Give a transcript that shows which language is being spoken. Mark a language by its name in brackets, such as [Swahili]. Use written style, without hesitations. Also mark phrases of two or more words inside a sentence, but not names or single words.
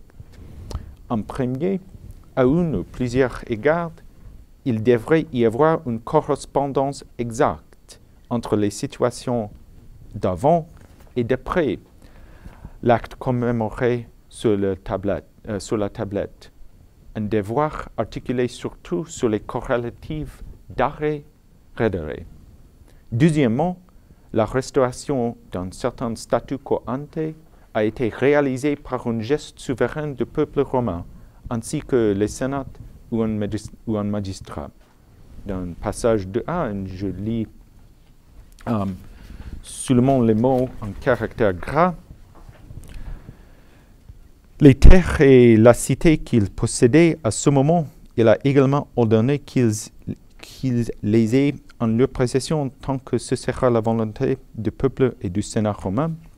[French] En premier, à une ou plusieurs égards, il devrait y avoir une correspondance exacte entre les situations d'avant et d'après l'acte commémoré sur la tablette. Un devoir articulé surtout sur les corrélatives d'arrêt redere. Deuxièmement, la restauration d'un certain [Latin] statu quo ante [French] a été réalisée par un geste souverain du peuple romain, ainsi que le Sénat ou un magistrat. Dans le passage de 1, je lis seulement les mots en caractère gras. Les terres et la cité qu'il possédait à ce moment, il a également ordonné qu'ils les aient en leur possession tant que ce sera la volonté du peuple et du Sénat romain.